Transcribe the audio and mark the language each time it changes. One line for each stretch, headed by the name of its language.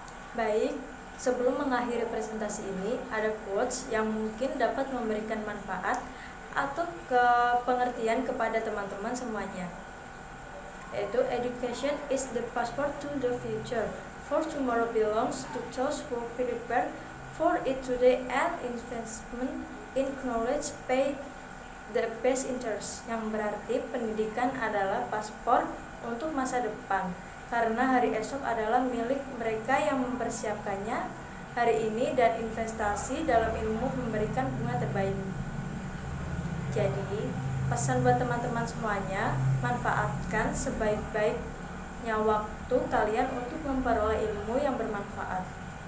Indonesian: Baik, sebelum mengakhiri presentasi ini, ada quotes yang mungkin dapat memberikan manfaat atau pengertian kepada teman-teman semuanya.
English: Yaitu, education is the passport to the future, for tomorrow belongs to those who prepare for it today, and investment in knowledge pay the best interest.
Indonesian: Yang berarti pendidikan adalah paspor untuk masa depan, karena hari esok adalah milik mereka yang mempersiapkannya hari ini, dan investasi dalam ilmu memberikan bunga terbaik. Jadi, pesan buat teman-teman semuanya, manfaatkan sebaik-baiknya waktu kalian untuk memperoleh ilmu yang bermanfaat.